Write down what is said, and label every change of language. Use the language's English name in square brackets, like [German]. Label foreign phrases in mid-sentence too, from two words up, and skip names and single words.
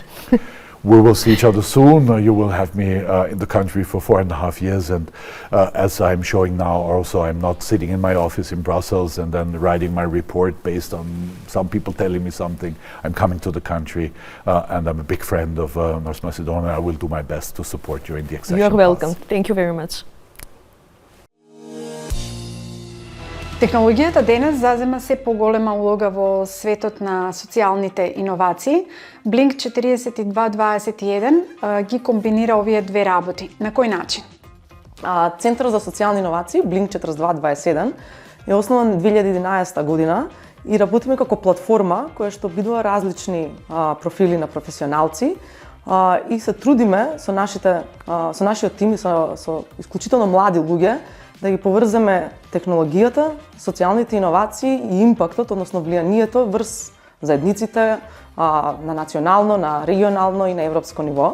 [English] We will see each other soon. You will have me in the country for 4.5 years, and as I'm showing now also, I'm not sitting in my office in Brussels and then writing my report based on some people telling me something. I'm coming to the country, and I'm a big friend of North Macedonia. I will do my best to support you in the accession You're welcome. process. Thank you very much. [Macedonian] Технологијата денес зазема се поголема улога во светот на социјалните иновации. Blink 4221 ги комбинира овие две работи. На кој начин? Центарот за социјални иновации, Blink 4221, е основан 2011 година и работиме како платформа која што обидува различни профили на професионалци и се трудиме со нашиот тим и со исклучително млади луѓе да ги поврземе технологијата, социјалните иновации и импактот, односно влијанието врз заедниците на национално, на регионално и на европско ниво.